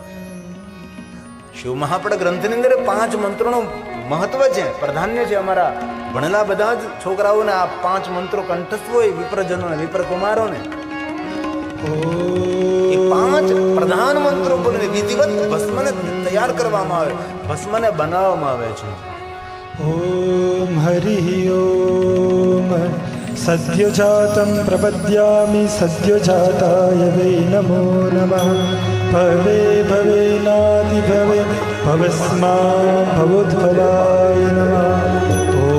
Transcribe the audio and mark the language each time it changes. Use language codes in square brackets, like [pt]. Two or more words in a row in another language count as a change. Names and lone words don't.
[gu] શિવ મહાપડ ગ્રંથની અંદર 5 મંત્રોનું મહત્વ છે, પ્રાધાન્ય છે. અમારા ભણેલા બધા જ છોકરાઓને આ 5 મંત્રો કંઠસ્થ હોય, વિપ્રજનોને, વિપ્રકુમારોને. એ 5 પ્રધાન મંત્રો પર વિધિવત ભસ્મને તૈયાર કરવામાં આવે, ભસ્મને બનાવવામાં આવે છે. [sa] ओम हरि ओम सद्य जातं प्रपद्यामि सद्य जाताय वै नमो नमः भवे भवेनादि भवे भवस्मा भवोद्भवाय नमः